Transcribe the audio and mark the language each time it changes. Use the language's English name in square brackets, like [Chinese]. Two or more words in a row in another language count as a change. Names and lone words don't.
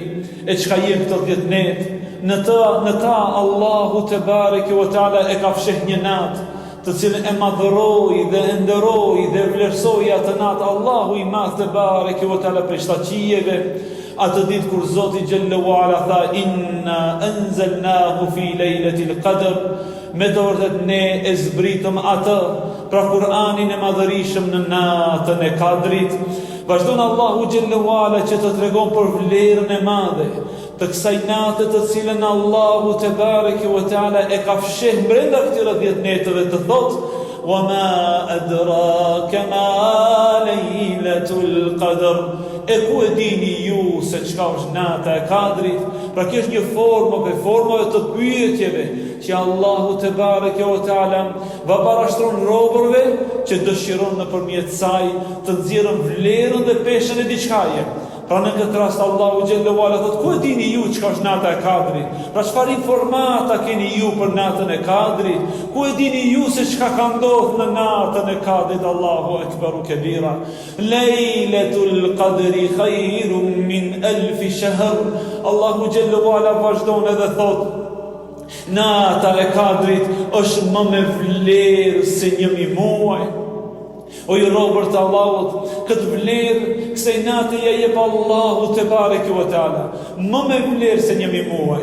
[Albanian] E çka janë këto 10 net? Në ta Allahu [Arabic] تبارك وتعالى [Albanian] e ka fsheh një natë, të cilën e madhëroi dhe e nderoi dhe vlerësoi atë natë Allahu i madh [Arabic] تبارك وتعالى [Albanian] për shtaçijeve. Atë ditë kur Zoti [Arabic] جل وعلا [Albanian] tha [Arabic] إنا أنزلناه في ليلة القدر, [Albanian] me të vërtet ne e zbritëm atë, pra Kur'anin e madhërishëm në natën e Kadrit. Vazhdon Allahu [Arabic] جل وعلا [Albanian] që të tregon për vlerën e madhe të kësaj nate të cilën Allahu [Arabic] تبارك وتعالى [Albanian] e ka fsheh brenda këtyre 10 netëve, të thotë [Arabic] وما أدراك ما ليلة القدر. [Albanian] E ku e dini ju se çka është nata e Kadrit? Pra kjo është një formë për formave të pyetjeve që Allahu [Arabic] تبارك وتعالى [Albanian] va parashtron robërve që dëshiron nëpërmjet saj të nxjerrën vlerën dhe peshën e diçkaje. Pra në këtë rast Allahu [Arabic] جل وعلا [Albanian] thotë ku e dini ju çka është nata e Kadrit? Pra çfarë informata keni ju për natën e Kadrit? Ku e dini ju se çka ka ndodhur në natën e Kadrit? [Arabic] الله أكبر كبيرا. ليلة القدر خير من ألف شهر. [Albanian] Allahu [Arabic] جل وعلا [Albanian] vazhdon edhe thotë nata e Kadrit është më me vlerë se 1 muaj. O ju robër të Allahut, këtë vlerë kësaj nate ja jep Allahu [Arabic] تبارك وتعالى, [Albanian] më me vlerë se 1 muaj.